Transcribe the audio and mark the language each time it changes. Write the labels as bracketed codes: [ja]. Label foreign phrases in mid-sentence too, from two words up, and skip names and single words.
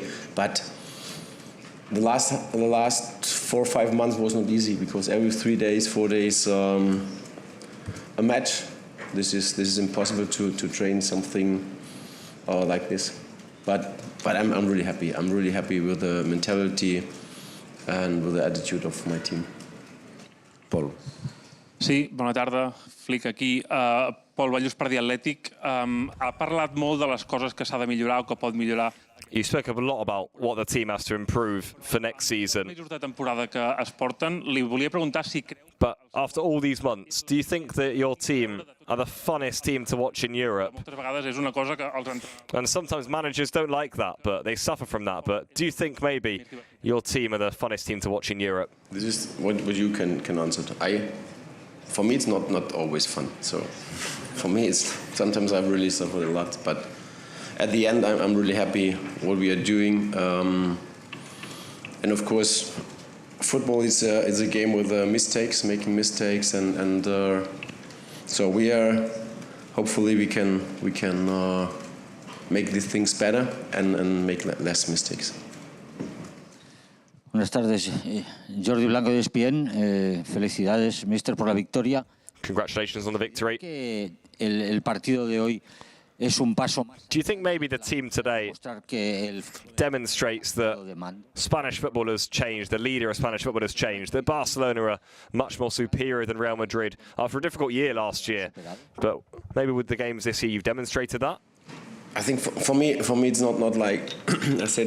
[en] But the last 4 or 5 months was not easy because every 3 days, 4 days, a match. This is impossible to train something like this, but I'm really happy. I'm really happy with the mentality and with the attitude of my team. [ca] Pol. Sí, bona tarda. Flick aquí. Pol Ballús per The Athletic. Ha parlat molt de les coses que s'ha de millorar o que pot millorar. [en] You spoke a lot about what the team has to improve for next season. [ca] De temporada que es porten. Li volia preguntar si creu... [en] But after all these months, do you think that your team are the funnest team to watch in Europe? [ca] Moltes vegades és una cosa que els [en] And sometimes managers don't like that, but they suffer from that. But do you think maybe your team are the funnest team to watch in Europe? This is what you can answer. For me, it's not always fun. So for me, it's sometimes I really suffer a lot. But at the end, I'm really happy what we are doing. And of course, football is a game with mistakes, making mistakes, and so we are. Hopefully, we can make these things better and make less mistakes. [es] Buenas tardes, Jordi Blanco de ESPN. Felicidades, mister, por la victoria. [en] Congratulations on the victory. [es] Que el partido de hoy es un paso más. [en] Do you think maybe the team today demonstrates that Spanish football has changed, the leader of Spanish football has changed, that Barcelona are much more superior than Real Madrid after a difficult year last year? But maybe with the games this year, you've demonstrated that? I think for me, it's not like I said.